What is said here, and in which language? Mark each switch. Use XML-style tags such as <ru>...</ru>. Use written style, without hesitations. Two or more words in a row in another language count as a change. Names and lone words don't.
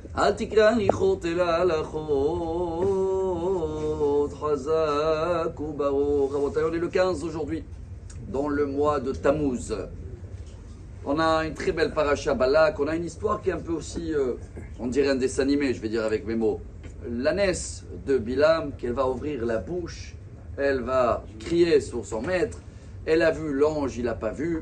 <he>אל תקרא ניחות אלא הלכות, חזק וברוך. Rabotai,</he> <fr>on est le 15 aujourd'hui, dans le mois de Tammuz. On a une très belle paracha Balak, on a une histoire qui est un peu aussi, on dirait un dessin animé, je vais dire avec mes mots. L'ânesse de Bilam, qu'elle va ouvrir la bouche, elle va crier sur son maître, elle a vu l'ange, il n'a pas vu.</fr>